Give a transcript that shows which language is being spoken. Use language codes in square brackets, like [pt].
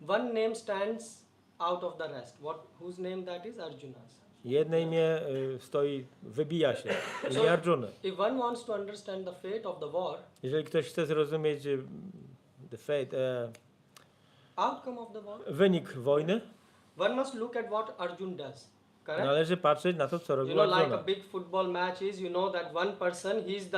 [en] one name stands out of the rest. Whose name that is? Arjuna's. [pl] jedne imię stoi, wybija się. Imię Arjuny. [en] If one wants to understand the fate of the war, [pl] Jeżeli ktoś chce zrozumieć [en] the fate, outcome of the war, [pl] wynik wojny, [en] one must look at what Arjun does. Correct? [pl] należy patrzeć na to, co [en] You [pl] robił [en] know, like a [pl] Arjuna. [en] big football match is, you know that one person, he's the